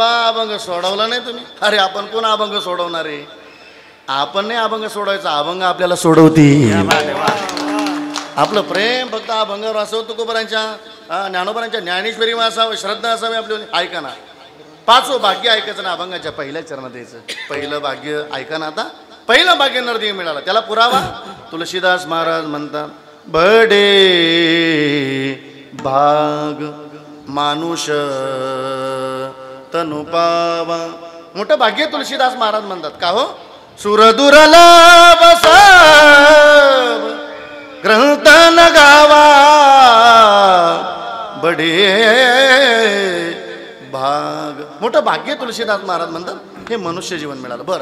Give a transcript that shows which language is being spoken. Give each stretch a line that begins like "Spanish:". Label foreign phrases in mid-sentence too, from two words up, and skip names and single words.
Marathi: अभंग सोडवला नाही तुम्ही अरे आपण कोण अभंग सोडवणार आहे आपण नाही अभंग सोडवायचा अभंग आपल्याला सोडवती आपलं प्रेम फक्त अभंगावर असावं तुकोबरांच्या ज्ञानोबरांच्या ज्ञानेश्वरी असावं श्रद्धा असावी आपली ऐका ना 5वं भाग्य ऐकायचं ना अभंगाच्या पहिल्या चरणात यायचं पहिलं भाग्य ऐका ना आता पहिलं भाग्य नरदेव मिळाला त्याला पुरावा तुलसीदास महाराज म्हणतात बडे
Hindi: भाग मानुष तनु पावा
Marathi: मोठं भाग्य तुलसीदास महाराज म्हणतात का हो
Hindi: सुरदुरला बसा ग्रंथन गावा बडे भाग
Marathi: मोठं भाग्य तुलसीदास महाराज म्हणतात हे मनुष्य जीवन मिळालं बरं